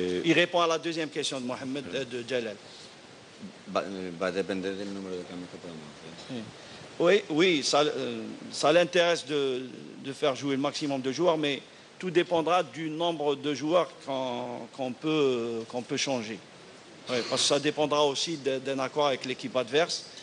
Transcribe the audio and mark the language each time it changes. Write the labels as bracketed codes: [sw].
[fr] Il répond à la deuxième question de Mohamed, de Jalal. [es] Va a depender del número de cambios que podamos hacer. [fr] Oui, ça l'intéresse de faire jouer le maximum de joueurs, mais tout dépendra du nombre de joueurs qu'on peut changer. Oui, parce que ça dépendra aussi d'un accord avec l'équipe adverse.